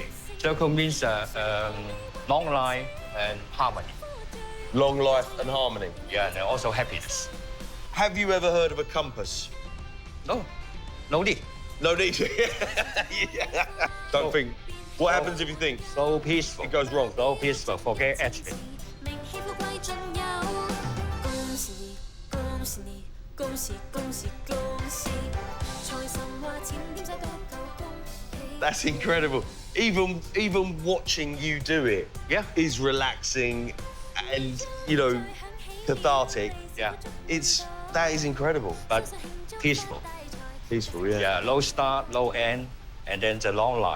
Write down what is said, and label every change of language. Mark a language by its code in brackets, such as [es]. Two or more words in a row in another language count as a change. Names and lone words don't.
[en] Circle means long life and harmony. Long life and harmony. Yeah, and also happiness. Have you ever heard of a compass? No, no need. No need. Yeah. Don't think. What happens if you think? So peaceful. It goes wrong. So peaceful. Forget everything. [yue] 名氣富貴盡有，恭喜你，恭喜你，恭喜恭喜恭喜！財神話錢點使都夠恭喜。 [en] That's incredible. Even watching you do it, Yeah. is relaxing and, you know, cathartic. Yeah, That is incredible. but peaceful. Peaceful, yeah. Yeah, low start, low end, and then the long line.